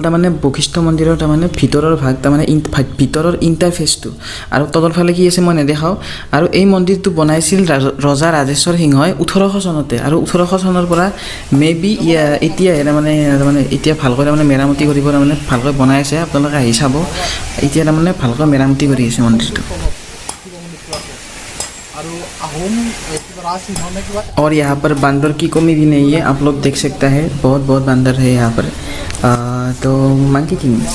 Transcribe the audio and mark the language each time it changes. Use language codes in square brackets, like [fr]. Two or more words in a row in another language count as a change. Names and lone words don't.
[as] তাৰমানে বশিষ্ঠ মন্দিৰৰ তাৰমানে ভিতৰৰ ভাগ তাৰমানে ভিতৰৰ ইণ্টাৰফেচটো আৰু তলৰ ফালে কি আছে মই নেদেখাওঁ আৰু এই মন্দিৰটো বনাইছিল ৰজা ৰাজেশ্বৰ সিংহই 1800 চনতে আৰু 1800 চনৰ পৰা মেবি এতিয়াহে তাৰমানে এতিয়া ভালকৈ তাৰমানে মেৰামতি কৰিব তাৰমানে ভালকৈ বনাই আছে আপোনালোকে আহি চাব এতিয়া তাৰমানে ভালকৈ মেৰামতি কৰি আছে মন্দিৰটো [hi] और यहाँ पर बंदर की कमी भी नहीं है आप लोग देख सकता है बहुत बहुत बंदर है यहाँ पर तो [en] monkey king